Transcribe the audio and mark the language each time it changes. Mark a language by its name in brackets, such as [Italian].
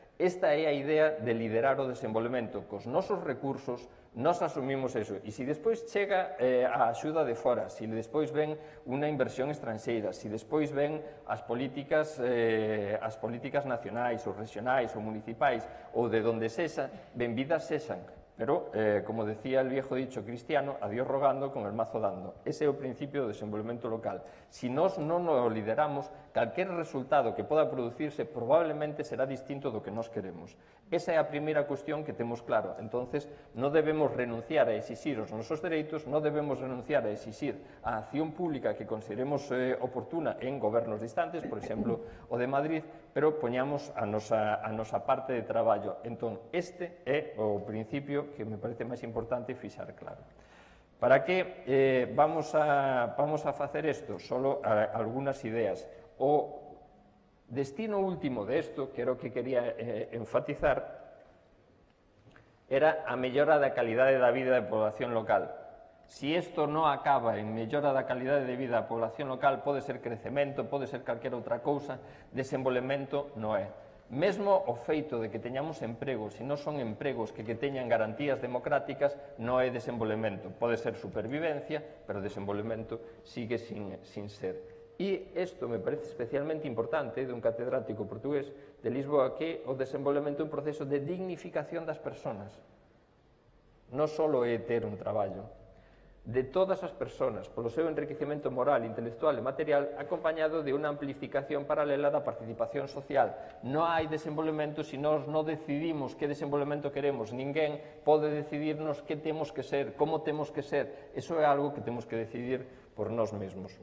[Galician] Esta é a idea de liderar o desenvolvemento. Cos nosos recursos, nos asumimos eso. E se despois chega a axuda de fora, se despois ven unha inversión estranxeira, se despois ven as políticas nacionais, ou regionais, ou municipais, ou de donde sexa, benvidas sexan. [Spanish] Pero, como decía el viejo dicho cristiano, a Dios rogando con el mazo dando. [Galician] Ese é o principio do desenvolvemento local. Si nós non o lideramos, calquer resultado que poda producirse probablemente será distinto do que nós queremos. Esa é a primeira cuestión que temos claro. Entonces, non debemos renunciar a exixir os nosos dereitos, non debemos renunciar a exixir a acción pública que consideremos oportuna en gobernos distantes, por exemplo, o de Madrid, pero poñamos a nosa parte de traballo. Entón, este é o principio que me parece máis importante fixar claro. Para que vamos a facer isto? [Spanish] Solo algunas ideas. [Galician] O destino último de isto, que era o que quería enfatizar, era a mellora da calidade da vida da población local. Si isto non acaba en mellora da calidade de vida da población local, pode ser crecemento, pode ser calquera outra cousa, desenvolvemento non é. Mesmo o feito de que teñamos empregos, se non son empregos que teñan garantías democráticas, non é desenvolvemento. Pode ser supervivencia, pero desenvolvemento sigue sin ser. E isto me parece especialmente importante dun catedrático portugués de Lisboa, que o desenvolvemento é un proceso de dignificación das persoas. Non só é ter un traballo, de todas as persoas, polo seu enriquecemento moral, intelectual e material, acompañado de unha amplificación paralela da participación social. Non hai desenvolvemento se nós non decidimos que desenvolvemento queremos. Ninguén pode decidirnos que temos que ser, como temos que ser. Iso é algo que temos que decidir por nós mesmos.